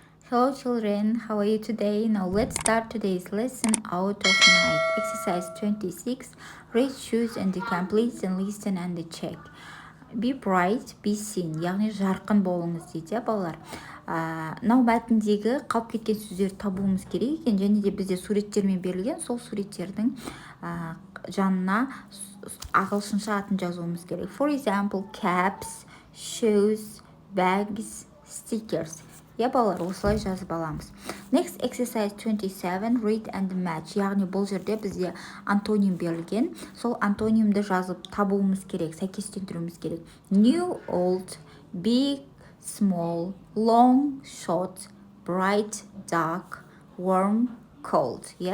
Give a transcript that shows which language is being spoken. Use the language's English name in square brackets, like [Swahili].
[English] Hello children, how are you today? Now let's start today's lesson out of night. Exercise 26. Read, choose and complete and listen and check. Be bright, be seen. [Kazakh] Яғни жарқын болыңыз дейді балалар. Мынау мәтіндегі қалып кеткен сөздерді табуымыз керек екен, және де бізде суреттермен берілген, сол суреттердің жанына ағылшынша атын жазуымыз керек. [English] For example, caps, shoes, bags, stickers. [Kazakh] Балалар, осылай жазып аламыз. [English] Next exercise 27, read and match. [Kazakh] Яғни бұл жерде бізде антоним берілген. Сол антонимді жазып табуымыз керек, сәйкестендіруіміз керек. [English] New, old, big, small, long, short, bright, dark, warm, cold.